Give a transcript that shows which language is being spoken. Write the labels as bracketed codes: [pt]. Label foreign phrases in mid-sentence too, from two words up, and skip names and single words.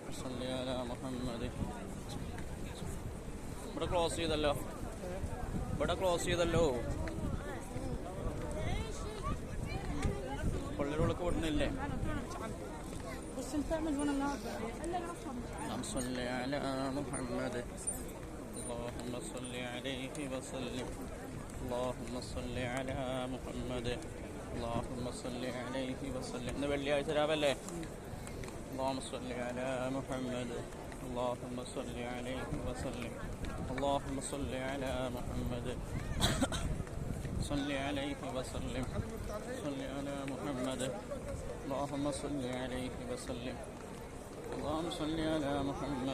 [ar] صل على محمد. [ml] ഇവിടെ ക്ലോസ് ചെയ്തല്ലോ, പള്ളിയിലൊക്കെ വിടുന്നില്ലേ? [ar] اللهم صل على محمد. اللهم صل عليه وسلم. اللهم صل على محمد. اللهم صل عليه وسلم. [ml] ഇന്ന് വെള്ളിയാഴ്ച രാവല്ലേ? [ar] اللهم صل على محمد. اللهم صل عليه وسلم. اللهم صل على محمد. صل عليه وسلم. صل على محمد. اللهم صل عليه وسلم. اللهم صل على محمد.